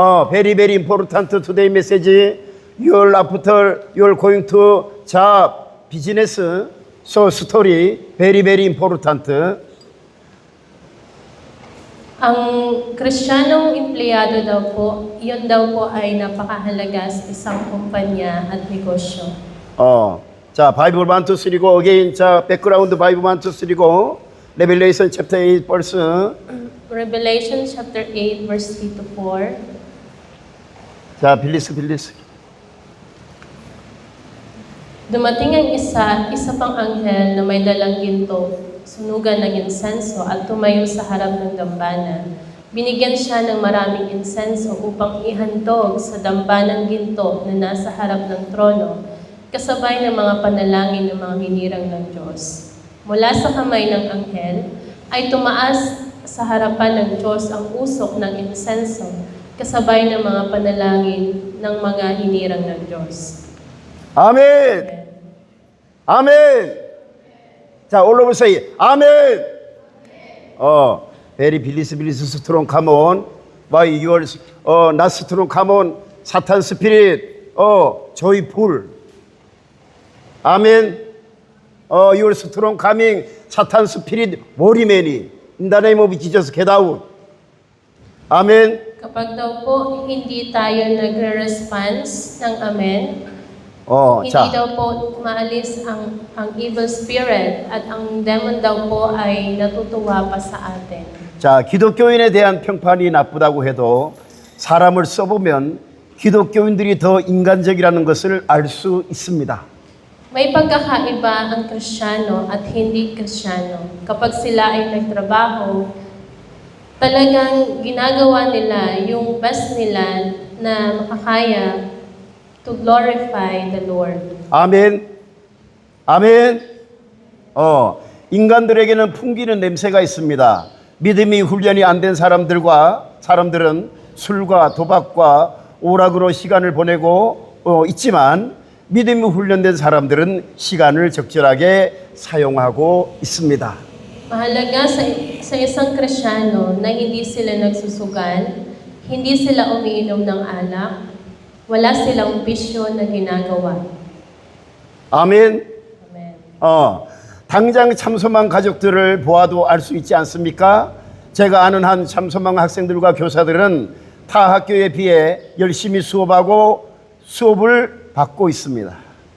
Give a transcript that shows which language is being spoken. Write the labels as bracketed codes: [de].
[en] Very, very important today message. You're after you're going to job, business, so story, very, very important. [tl] Ang Kristiyanong empleyado daw po, yun daw po ay napakahalaga sa isang kumpanya at negosyo. [en] 자, 바이블 1, 2, 3 고 again. 자, 백그라운드 바이블 1, 2, 3 고 Revelation chapter 8 verse. Revelation chapter 8 verse 3 to 4. 자, 빌리스. [tl] Dumating ang isa pang anghel na may dalang ginto, sunugan ng insenso at tumayo sa harap ng dambana. Binigyan siya ng maraming insenso upang ihandog sa dambanang ginto na nasa harap ng trono, kasabay ng mga panalangin ng mga hinirang ng Diyos. Mula sa kamay ng anghel ay tumaas sa harapan ng Diyos ang usok ng insenso, kasabay ng mga panalangin ng mga hinirang ng Diyos. [ko] 아멘. 아멘. [en] 자, all of us say 아멘. very 빌리스 strong, come on. Why yours not strong, come on. Satan spirit, joyful. 아멘. Your strong coming, Satan spirit, worry many. In the name of Jesus, get out. [ko] 아멘. [tl] Kapag daw po hindi tayo nagre-response ng amen, hindi 자, daw po maalis ang evil spirit at ang demon daw po ay natutuwa pa sa atin. [ko] 자, 기독교인에 대한 평판이 나쁘다고 해도 사람을 써보면 기독교인들이 더 인간적이라는 것을 알 수 있습니다. [tl] May pagkakaiba ang Kristiyano at hindi Kristiyano. Kapag sila ay nagtrabaho, talagang ginagawa nila yung best nila na makakaya to glorify the Lord. [ko] 아멘. 아멘. 인간들에게는 풍기는 냄새가 있습니다. 믿음이 훈련이 안 된 사람들은 술과 도박과 오락으로 시간을 보내고 있지만 믿음이 훈련된 사람들은 시간을 적절하게 사용하고 있습니다. [tl] Mahalaga sa isang Kristiyano na hindi sila nagsusugal, hindi sila umiinom ng alak, wala silang bisyo na ginagawa. [ko] 아멘. [en] Amen. [ko] 당장 참소망 가족들을 보아도 알 수 있지 않습니까? 제가 아는 한 참소망 학생들과 교사들은 타 학교에 비해 열심히 수업하고 수업을 받고 있습니다.